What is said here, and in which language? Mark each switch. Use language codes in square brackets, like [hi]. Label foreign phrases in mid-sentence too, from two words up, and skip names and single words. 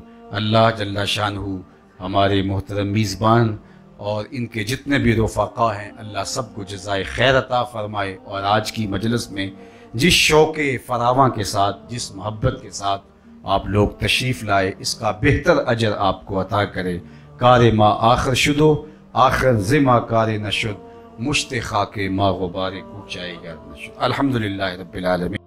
[ur] اللہ جل شانہ ہمارے محترم میزبان اور ان کے جتنے بھی رفقا ہیں، اللہ سب کو جزائے خیر عطا فرمائے، اور آج کی مجلس میں جس شوق فراواں کے ساتھ، جس محبت کے ساتھ آپ لوگ تشریف لائے، اس کا بہتر اجر آپ کو عطا کرے۔ [fa] کار ما آخر شدو، آخر زما کار نشد، مشت خاک ما غبار کوچائے گا نشد۔ [ar] الحمدللہ رب العالمین۔